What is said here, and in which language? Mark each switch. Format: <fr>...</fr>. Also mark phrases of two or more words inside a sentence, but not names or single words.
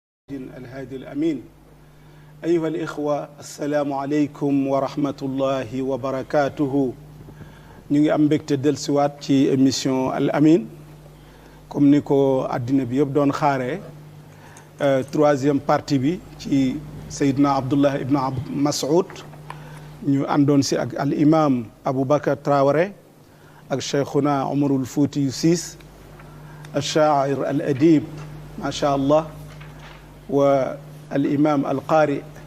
<ar>الهادي الأمين أيها الإخوة السلام عليكم ورحمة الله وبركاته</ar> <wo>ñu ngi am mbégte dellusiwaat ci émission Al Amine comme ni ko àddina bi yëpp doon xaaree</wo> <fr>troisième partie</fr> <wo>bi ci Seydina Abdullah ibn Mas'ud ñu àndoon si ak al imam Aboubacar Traoré ak cheikhuna Omarul Fouti Ciss</wo> <ar>الشاعر الأديب ما شاء الله والإمام القارئ</ar>